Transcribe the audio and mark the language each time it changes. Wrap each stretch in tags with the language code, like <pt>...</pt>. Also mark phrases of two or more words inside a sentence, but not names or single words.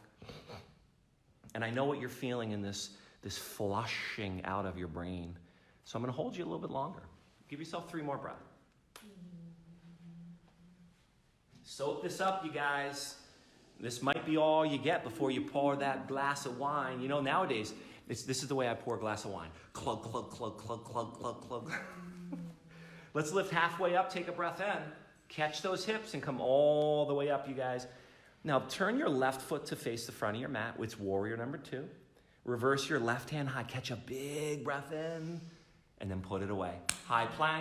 <en>And I know what you're feeling in this flushing out of your brain. So I'm going to hold you a little bit longer. Give yourself 3 more breaths. Soak this up, you guys. This might be all you get before you pour that glass of wine. You know, nowadays, this is the way I pour a glass of wine. Clug, clug, clug, clug, clug, clug, clug. Let's lift halfway up, take a breath in. Catch those hips and come all the way up, you guys. Now, turn your left foot to face the front of your mat. It's warrior number 2. Reverse your left hand high. Catch a big breath in. And then put it away. High plank.</en>